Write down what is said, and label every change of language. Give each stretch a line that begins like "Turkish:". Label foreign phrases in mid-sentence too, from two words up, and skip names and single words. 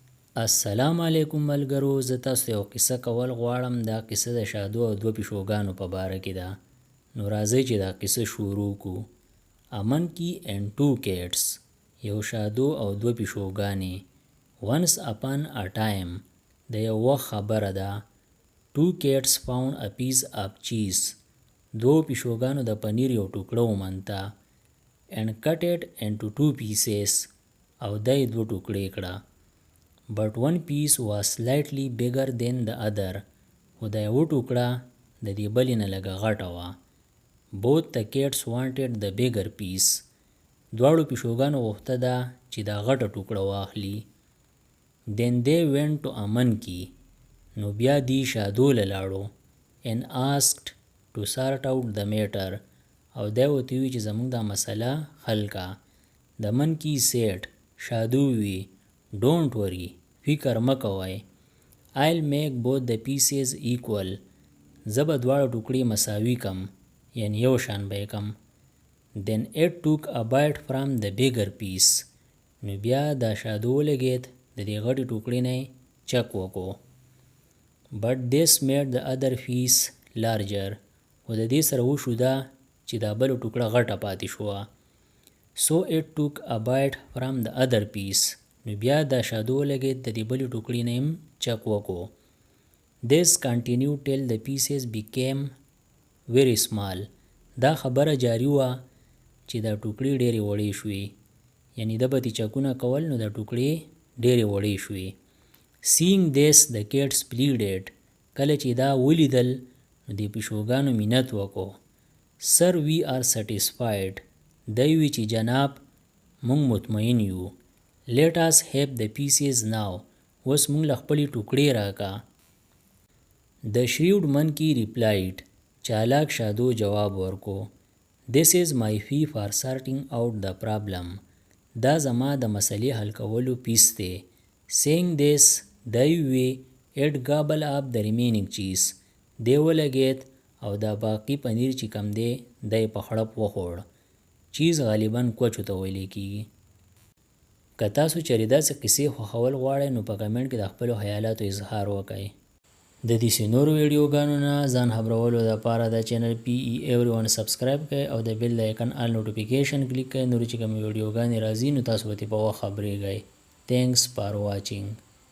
Arabic: السلام علیکم
Pashto: ملګرو، زه تاسو ته یو قصه کول غواړم. دا قصه د شادو او دوه پیشوګانو په باره کې ده. نو راځئ چې دا قصه شروع کړو.
English: A monkey and two cats.
Pashto: یو شادو او دوه پیشوګانې.
English: Once upon a time.
Pashto: د یو وخت خبره ده.
English: Two cats found a piece of cheese.
Pashto: دو پیشوګانو د پنیر یو ټوکړه ومونته.
English: And cut it into two pieces.
Pashto: او دای دوه ټوکړې کړه.
English: But one piece was slightly bigger than the other.
Pashto: خو دا یو ټوکړه د دې بلې نه لږه غټه وه.
English: Both the cats wanted the bigger piece.
Pashto: دواړو پیشوګانو غوښته ده چې دا غټه ټوکړه واخلي.
English: Then they went to a monkey.
Pashto: نو بیا دی شادو له لاړو.
English: And asked to sort out the matter.
Pashto: او دی ورته وویل چې زموږ دا مسله حل کا.
English: The monkey said.
Pashto: شادو وی
English: Don't worry.
Pashto: فکر مکوئ.
English: I'll make both the pieces equal.
Pashto: زه به دواړه ټوکړې مساوي کم. یعنی یو شان به کم.
English: Then it took a bite from the bigger piece.
Pashto: نو بیا دا شادو ولګید د دې غټې ټوکړې نه چک وکړو.
English: But this made the other piece larger.
Pashto: خو د دې سره وشو دا چې دا بله ټوکړه غټه پاتې شوه.
English: So it took a bite from the other piece.
Pashto: نو بیا دا شادو ولګید د دې بلې ټوکړې نه هم چک وکړو.
English: This continued till the pieces became very small.
Pashto: دا خبره جاری وه چې دا ټوکړې ډېرې وړې شوې. یعنی د به چکونه کول نو دا ټوکړې ډېرې وړې شوې.
English: Seeing this the cats pleaded.
Pashto: کله چې دا ولیدل نو دې پیشوګانو منت وکړو.
English: Sir, we are satisfied.
Pashto: دی وی چې جناب مونږ مطمئن یو.
English: Let us have the pieces now.
Pashto: اوس مونږ له خپلې ټوکړې راکا.
English: The shrewd monkey replied.
Pashto: چالاک شادو جواب ورکو.
English: This is my fee for sorting out the problem.
Pashto: دا زما د مسلې حل کولو پیس دی.
English: Saying this,
Pashto: دی وی
English: it gobble up the remaining cheese.
Pashto: دی ولګید او دا باقی پنیر چې کم دی دی په خړپ وخوړ. چیز غالباً کوچو ته ویلی کیږي. که تاسو چېرې داسې قصې خوښول غواړئ نو په کمنټ کې د خپلو خیالاتو اظهار وکړئ. د دې نورو ویډیوګانو نه ځان خبرولو دپاره دا چینل PE Everyone سبسکرایب کړئ او د بیل د آیکن
English: all notification
Pashto: کلیک کړئ. نورې چې کومې ویډیوګانې راځي نو تاسو به ترې په وخت خبرېږئ.
English: Thanks for watching.